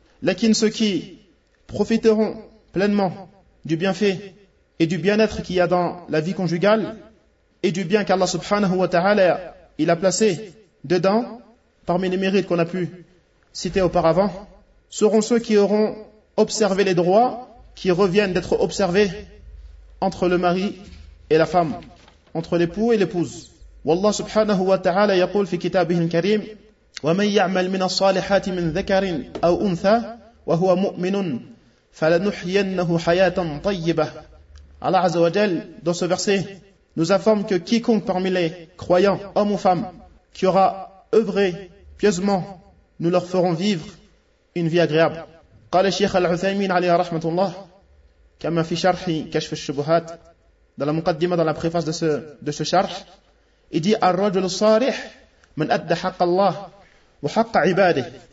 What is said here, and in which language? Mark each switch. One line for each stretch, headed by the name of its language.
French: Lakin, ceux qui profiteront pleinement du bienfait et du bien-être qu'il y a dans la vie conjugale et du bien qu'Allah subhanahu wa ta'ala il a placé dedans parmi les mérites qu'on a pu citer auparavant, seront ceux qui auront observé les droits qui reviennent d'être observés entre le mari et la femme, entre l'époux et l'épouse.
Arabic: والله سبحانه وتعالى يقول في كتابه الكريم ومن يعمل من الصالحات من ذكر أو أنثى وهو مؤمن فلنحيينه حياة طيبة.
French: Allah عز وجل dans ce verset nous informe que quiconque parmi les croyants, hommes ou femmes, qui aura œuvré pieusement, nous leur ferons vivre une vie agréable.
Arabic: قال الشيخ العثيمين عليه رحمة الله كما في شرح كشف الشبهات
French: dans la مقدمة, dans la préface de ce شرح, il dit:
Arabic: Ar-rajul as-sarih man adda haqq Allah wa haqq 'ibadihi.